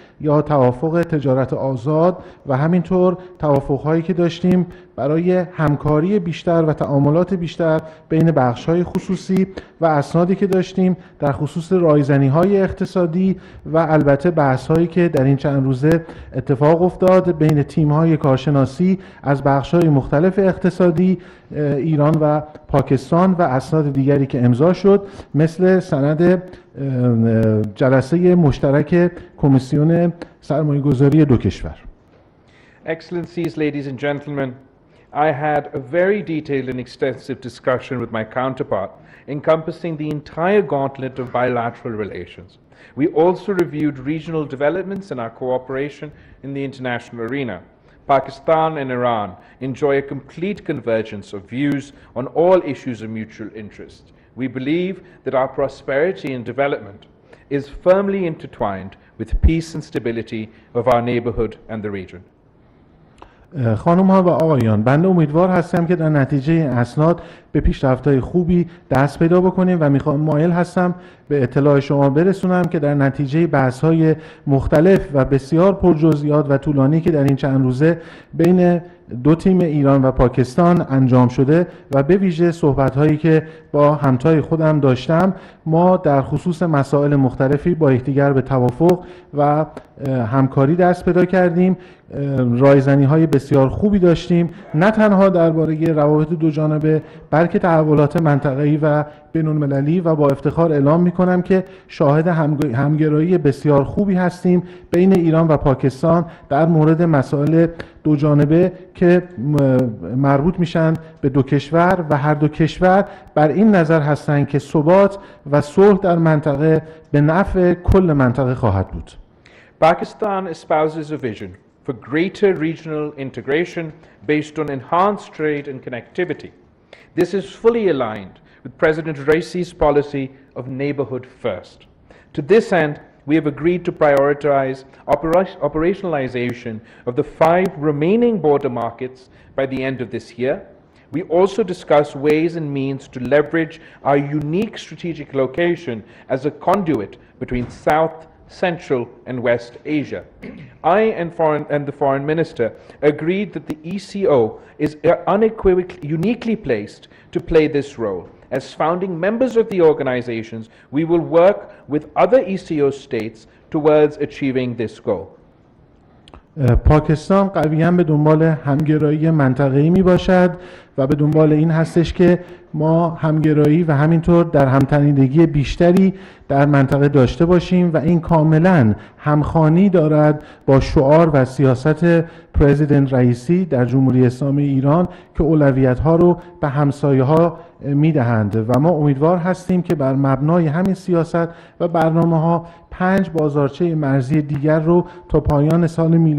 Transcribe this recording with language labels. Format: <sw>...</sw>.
<fa>یا توافق تجارت آزاد و همینطور توافق‌هایی که داشتیم برای همکاری بیشتر و تعاملات بیشتر بین بخش‌های خصوصی و اسنادی که داشتیم در خصوص رایزنی‌های اقتصادی و البته بحث‌هایی که در این چند روزه اتفاق افتاد بین تیم‌های کارشناسی از بخش‌های مختلف اقتصادی ایران و پاکستان و اسناد دیگری که امضا شد مثل سند جلسه مشترک کمیسیون سرمایه‌گذاری دو کشور.</fa> <en>Excellencies, ladies and gentlemen, I had a very detailed and extensive discussion with my counterpart encompassing the entire gauntlet of bilateral relations. We also reviewed regional developments in our cooperation in the international arena. Pakistan and Iran enjoy a complete convergence of views on all issues of mutual interest. We believe that our prosperity and development is firmly intertwined with peace and stability of our neighborhood and the region.</en> <fa>خانم ها و آقایان، بنده امیدوار هستم که در نتیجه این اسناد به پیشرفت‌های خوبی دست پیدا بکنیم و مایل هستم به اطلاع شما برسونم که در نتیجه بحث‌های مختلف و بسیار پرجزئیات و طولانی که در این چند روزه بین دو تیم ایران و پاکستان انجام شده و به ویژه صحبت‌هایی که با همتای خودم داشتم، ما در خصوص مسائل مختلفی با یکدیگر به توافق و همکاری دست پیدا کردیم. رایزنی‌های بسیار خوبی داشتیم، نه تنها درباره روابط دو جانبه بلکه تحولات منطقه‌ای و بین‌المللی، و با افتخار اعلام می‌کنم که شاهد همگرایی بسیار خوبی هستیم بین ایران و پاکستان در مورد مسائل دو جانبه که مربوط میشن به دو کشور و هر دو کشور بر این نظر هستند که ثبات و صلح در منطقه به نفع کل منطقه خواهد بود.</fa> <en>Pakistan espouses a vision for greater regional integration based on enhanced trade and connectivity. This is fully aligned with President Raisi's policy of neighborhood first. To this end, we have agreed to prioritize operationalization of the 5 remaining border markets by the end of this year. We also discuss ways and means to leverage our unique strategic location as a conduit between South, Central and West Asia. I and the Foreign Minister agreed that the ECO is unequivocally, uniquely placed to play this role. As founding members of the organizations, we will work with other ECO states towards achieving this goal.</en> <fa>پاکستان قویاً به دنبال همگرایی منطقه‌ای می باشد و به دنبال این هستش که ما همگرایی و همینطور در همتنیدگی بیشتری در منطقه داشته باشیم و این کاملاً همخوانی دارد با شعار و سیاست پرزیدنت رئیسی در جمهوری اسلامی ایران که اولویت‌ها رو به همسایه‌ها میدهند و ما امیدوار هستیم که بر مبنای همین سیاست و برنامه‌ها 5 بازارچه مرزی دیگر رو تا پایان سال</fa>